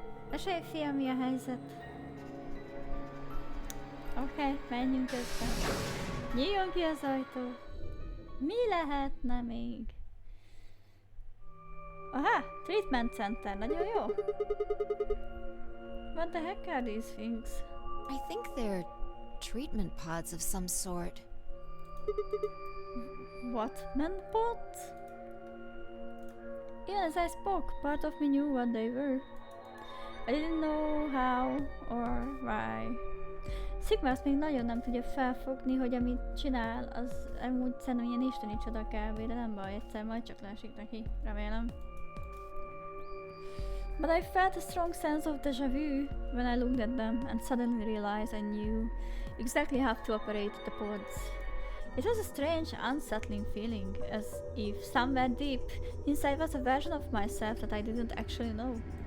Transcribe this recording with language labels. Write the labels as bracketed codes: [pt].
[hu] Mesélj, fiam, mi a helyzet? Oké, menjünk közben. Nyíljon ki az ajtó. Mi lehetne még? Aha, treatment center, nagyon jó. [en] What the heck are these things? I think they're treatment pods of some sort. What? Pods? Even as I spoke, part of me knew what they were. I didn't know how or why. [hu] Sigma azt még nagyon nem tudja felfogni, hogy amit csinál, az amúgy szerintem ilyen isteni csoda kb, de nem baj, egyszer majd csak lásik neki, remélem. [en] But I felt a strong sense of déjà vu when I looked at them and suddenly realized I knew exactly how to operate the pods. It was a strange, unsettling feeling, as if somewhere deep inside was a version of myself that I didn't actually know.